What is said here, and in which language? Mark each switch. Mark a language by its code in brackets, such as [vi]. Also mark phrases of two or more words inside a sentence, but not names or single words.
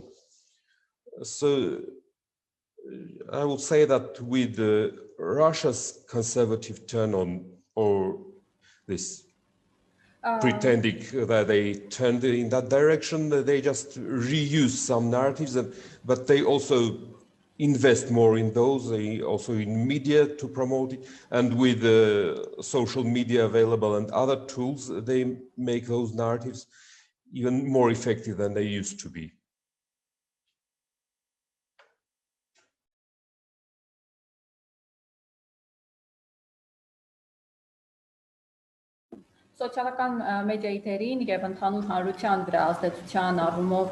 [en] So I would say that with Russia's conservative turn on, or this pretending that they turned in that direction, they just reuse some narratives, but they also invest more in those, they also in media to promote it, and with social media available and other tools, they make those narratives even more effective than they used to be. [hy] Սոցիալական մեդիայի դերին եւ ընդհանուր հանրության վրա ազդեցության առումով